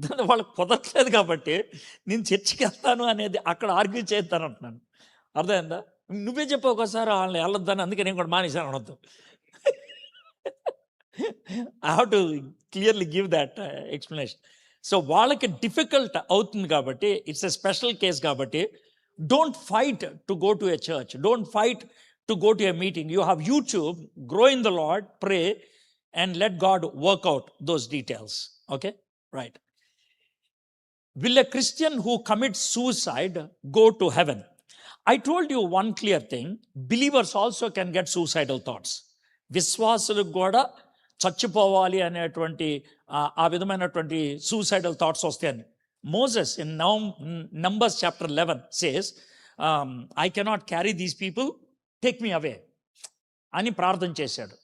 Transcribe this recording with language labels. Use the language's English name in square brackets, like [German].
[Telugu] వాళ్ళకి కుదరట్లేదు కాబట్టి నేను చర్చికి వెళ్తాను అనేది అక్కడ ఆర్గ్యూ చేస్తాను అంటున్నాను. అర్థమైందా? నువ్వే చెప్పు ఒకసారి వాళ్ళని వెళ్ళొద్దని, అందుకే నేను కూడా మానేశాను అనొద్దు. [English] I have to clearly give that explanation. So [Telugu] వాళ్ళకి డిఫికల్ట్ అవుతుంది కాబట్టి, [English] It's a special case కాబట్టి, don't fight to go to a church, don't fight to go to a meeting. You have YouTube, grow in the lord, pray and let God work out those details. Okay, right. Will a Christian who commits suicide go to heaven? I told you one clear thing, believers also can get suicidal thoughts. [Telugu] విశ్వాసులకు కూడా చచ్చిపోవాలి అనేటువంటి ఆ విధమైనటువంటి suicidal thoughts వస్తాయని. [English] Moses in Numbers chapter 11 says, I cannot carry these people, take me away [Telugu] అని ప్రార్థన చేశాడు.